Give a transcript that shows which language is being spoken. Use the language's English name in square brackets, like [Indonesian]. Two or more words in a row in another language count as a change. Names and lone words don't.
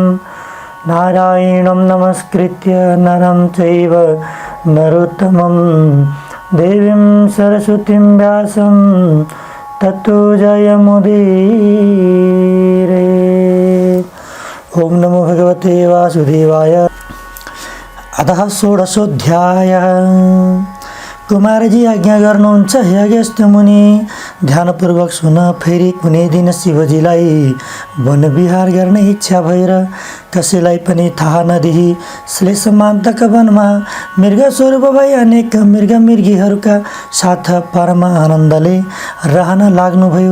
[Sanskrit] नारायणं नमस्कृत्य नरं चैव नरोत्तमं देवीं सरस्वतीं व्यासं ततो जयमुदीरये। ओम नमो भगवते वासुदेवाय। अतः षोडशोऽध्यायः। [Nepali] कुमारजी आज्ञा गर्नुहुन्छ हे अगस्त्य मुनि, ध्यानपूर्वक सुन। फेरि कुनै दिन शिवजीलाई वनविहार गर्ने इच्छा भएर कसैलाई पनि थाहा नदिई श्लेषमान्तक वनमा मृगस्वरूप भई अनेक मृगमृगीहरूका साथ परम आनन्दले रहन लाग्नुभयो।